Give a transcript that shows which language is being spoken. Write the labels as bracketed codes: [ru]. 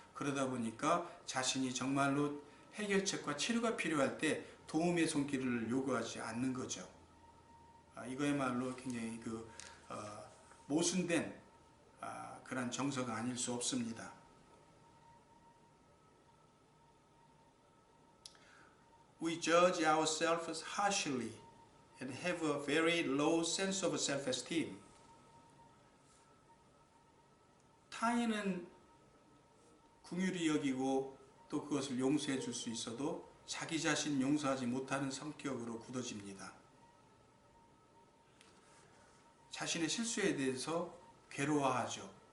[ko] 그러다 보니까 자신이 정말로 해결책과 치료가 필요할 때 도움의 손길을 요구하지 않는 거죠. 이거야말로 굉장히 모순된 그런 정서가 아닐 수 없습니다. [en] We judge ourselves harshly and have a very low sense of self-esteem. [ko] 타인은 긍휼히 여기고 또 그것을 용서해 줄 수 있어도 자기 자신 용서하지 못하는 성격으로 굳어집니다. 자신의 실수에 대해서 괴로워하죠.